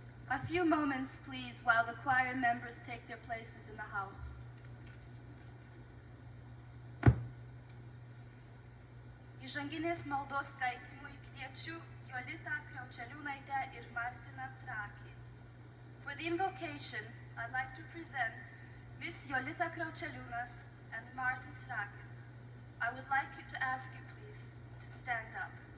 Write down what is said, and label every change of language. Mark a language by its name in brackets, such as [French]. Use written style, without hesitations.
[English] A few moments, please, while the choir members take their places in the house. [Lithuanian] Įžanginės maldos skaitimui kviečiu Jolitą Kriaučeliūnaitę ir Martiną Trakį. [English] For the invocation, I'd like to present Miss Jolita Kriaučeliūnas and Martin Trakis. I would like to ask you, please, to stand up.